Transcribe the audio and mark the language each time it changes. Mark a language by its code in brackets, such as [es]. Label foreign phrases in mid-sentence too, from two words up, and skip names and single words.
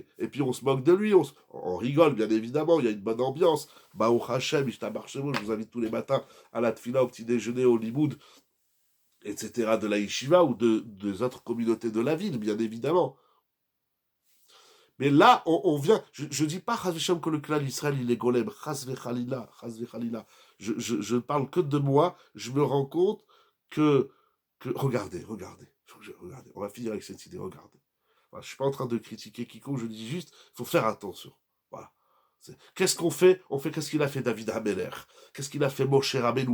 [fr] Et puis on se moque de lui, on rigole, bien évidemment, il y a une bonne ambiance, [he] ברוך השם, [fr] je vous invite tous les matins à la tfila, au petit déjeuner, au limoud, etc., de la yeshiva ou des autres communautés de la ville, bien évidemment. Mais là, on vient... Je ne dis pas, Chaz que le clan Israël, il est golem. [he] חס וחלילה, חס וחלילה. [fr] Je ne parle que de moi. Je me rends compte que regardez. On va finir avec cette idée, regardez. Voilà, je ne suis pas en train de critiquer quiconque, je dis juste, il faut faire attention. Voilà. Qu'est-ce qu'on fait? On fait qu'est-ce qu'il a fait David Hameler? Qu'est-ce qu'il a fait Moshe Rabbeinu?